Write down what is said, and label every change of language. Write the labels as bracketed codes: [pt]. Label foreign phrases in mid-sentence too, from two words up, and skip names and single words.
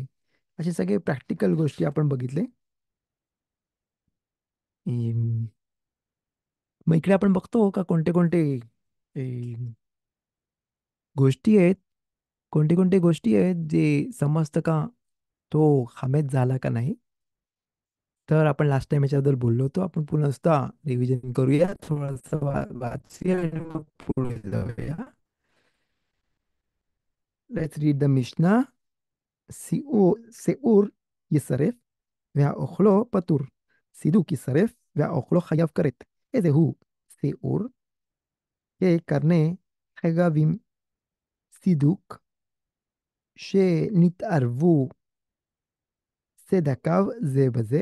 [mr] असे सगळे प्रॅक्टिकल गोष्टी आपण बघितले. अम, मग इकडे आपण बघतो का कोणते कोणते गोष्टी आहेत, कोणते कोणते गोष्टी आहेत जे समजतं का तो हमेच झाला का नाही. तर आपण लास्ट टाइम याच्याबद्दल बोललो होतो. आपण पुन्हा नुसता रिव्हिजन करूया, थोडंसं वाचूया आणि मग पुढे जाऊया. [en] Let's read the Mishna. [he] सेऊर ישרף והאוכלו פטור. סידוק ישרף והאוכלו חייב כרת. איזה הוא שיעור כקרני חגבים. סידוק שנתערבו צדקיו זה בזה.